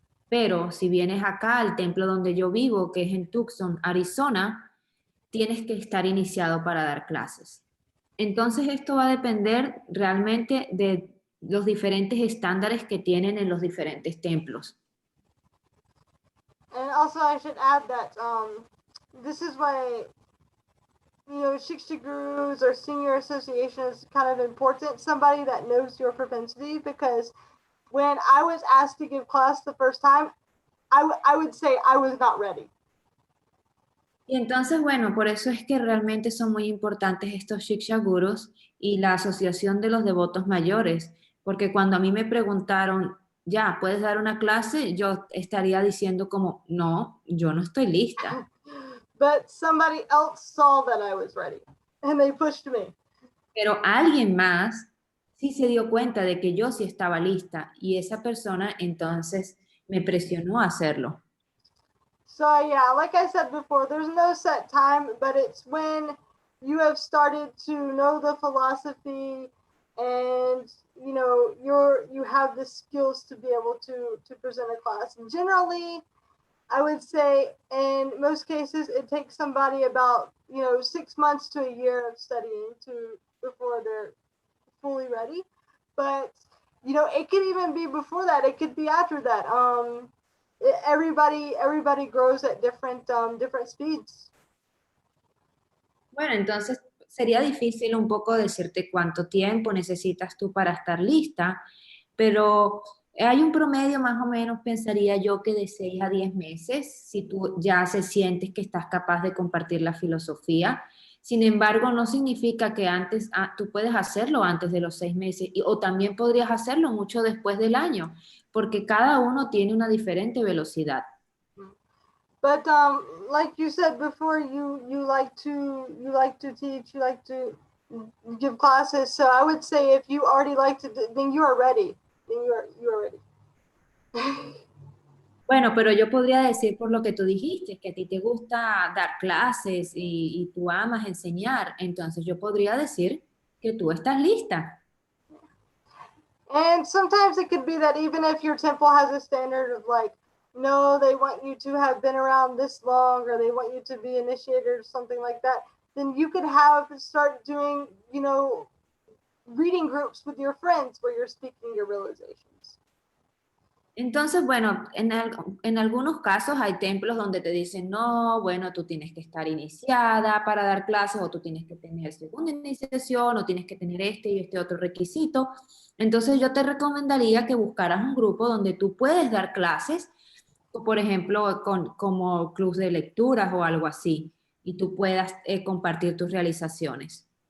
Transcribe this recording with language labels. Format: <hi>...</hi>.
<es>Pero si vienes acá al templo donde yo vivo, que es en Tucson, Arizona, tienes que estar iniciado para dar clases. Entonces esto va a depender realmente de los diferentes estándares que tienen en los diferentes templos.</es> <en>And also I should add that this is why, you know, Shiksha Gurus or senior association is kind of important. Somebody that knows your propensity, because when I was asked to give class the first time, I would say I was not ready.</en> <es>Y entonces, bueno, por eso es que realmente son muy importantes estos Shiksha Gurus y la asociación de los devotos mayores, porque cuando a mí me preguntaron, ya, ¿puedes dar una clase? Yo estaría diciendo como, no, yo no estoy lista.</es> <en>But somebody else saw that I was ready and they pushed me.</en> <es>Pero alguien más sí se dio cuenta de que yo sí estaba lista y esa persona entonces me presionó a hacerlo.</es> <en>So yeah, like I said before, there's no set time, but it's when you have started to know the philosophy and you know you have the skills to be able to present a class. And generally, I would say in most cases it takes somebody about 6 months to a year of studying before they're fully ready. But it could even be before that. It could be after that. Everybody grows at different speeds.</en> <es>Bueno, entonces sería difícil un poco decirte cuánto tiempo necesitas tú para estar lista, pero hay un promedio más o menos, pensaría yo, que de 6 a 10 meses, si tú ya se sientes que estás capaz de compartir la filosofía. Sin embargo, no significa que antes, tú puedes hacerlo antes de los 6 meses, o también podrías hacerlo mucho después del año, porque cada uno tiene una diferente velocidad.</es> <en>But like you said before, you like to teach, you like to give classes. So I would say if you already like to, then you are ready. Then you are ready.</en> <es>Bueno, pero yo podría decir por lo que tú dijiste, que a ti te gusta dar clases y tú amas enseñar, entonces yo podría decir que tú estás lista.</es> <en>And sometimes it could be that even if your temple has a standard of like, no, they want you to have been around this long, or they want you to be initiated or something like that, then you could start doing, reading groups with your friends where you're speaking your realizations.</en> <es>Entonces, bueno, en algunos casos hay templos donde te dicen, no, bueno, tú tienes que estar iniciada para dar clases, o tú tienes que tener segunda iniciación, o tienes que tener este y este otro requisito. Entonces yo te recomendaría que buscaras un grupo donde tú puedes dar clases, por ejemplo, como clubs de lecturas o algo así, y tú puedas compartir tus realizaciones.</es>